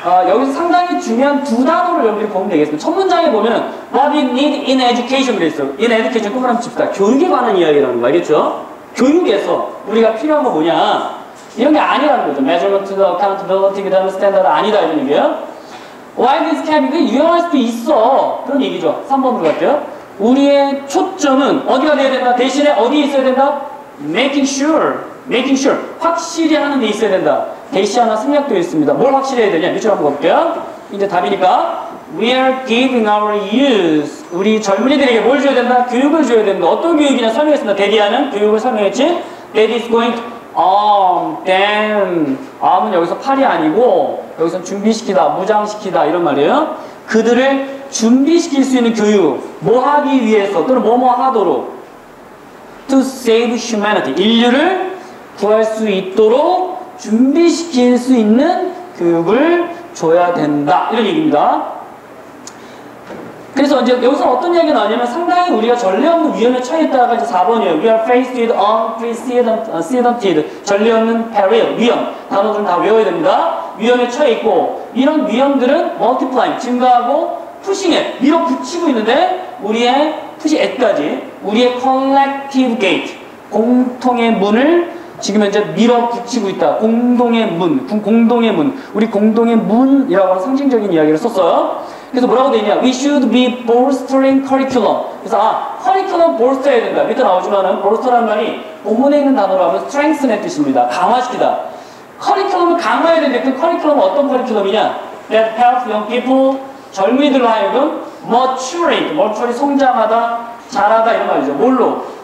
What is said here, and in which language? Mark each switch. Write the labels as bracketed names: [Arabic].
[Korean] 여기서 상당히 중요한 두 단어를 여러분들이 보면 되겠습니다. 첫 문장에 보면 [English] What we need in education [Korean] 그랬어요. in education 동그라미 칩시다. 교육에 관한 이야기라는 거 알겠죠? 교육에서 우리가 필요한 거 뭐냐? 이런 게 아니라는 거죠. measurement, accountability, 그 다음에 스탠다드 아니다 이런 얘기예요. [English] Why this can be [Korean] 유용할 수도 있어. 그런 얘기죠. 3번으로 갈게요. 우리의 초점은 어디가 돼야 된다? 대신에 어디에 있어야 된다? [English] making sure. [Korean] 확실히 하는 데 있어야 된다. 대시 하나 생략되어 있습니다. 뭘 확실히 해야 되냐? 밑으로 한번 볼게요. 이제 답이니까 [English] we are giving our youth. [Korean] 우리 젊은이들에게 뭘 줘야 된다? 교육을 줘야 된다. 어떤 교육이냐 설명했습니다. 대리하는 교육을 설명했지. [English] That is going to arm them. [Korean] arm은 여기서 팔이 아니고 여기서 준비시키다, 무장시키다 이런 말이에요. 그들을 준비시킬 수 있는 교육. 뭐 하기 위해서 또는 뭐뭐 하도록 [English] to save humanity. [Korean] 인류를 구할 수 있도록 준비시킬 수 있는 교육을 줘야 된다. 이런 얘기입니다. 그래서 이제 여기서 어떤 이야기가 나오냐면 상당히 우리가 전례 없는 위험에 처했다가 이제 4번이에요. [English] We are faced with unprecedented. [Korean] 전례 없는 peril, 위험. 단어들은 다 외워야 됩니다. 위험에 처해 있고 이런 위험들은 multiplying, 증가하고 pushing에 밀어붙이고 있는데 우리의 push at까지 우리의 collective gate, 공통의 문을 지금 현재 밀어붙이고 있다. 공동의 문. 우리 공동의 문이라고 하는 상징적인 이야기를 썼어요. 그래서 뭐라고 되어 있냐? [English] We should be bolstering curriculum. [Korean] 그래서 curriculum bolster 해야 된다. 밑에 나오지만은 bolster라는 말이 본문에 있는 단어로 하면 strengthen의 뜻입니다. 강화시키다. curriculum을 강화해야 되는데 그 curriculum은 어떤 curriculum이냐? [English] That helps young people, [Korean] 젊은이들로 하여금 maturate, 성장하다, 자라다 이런 말이죠. 뭘로?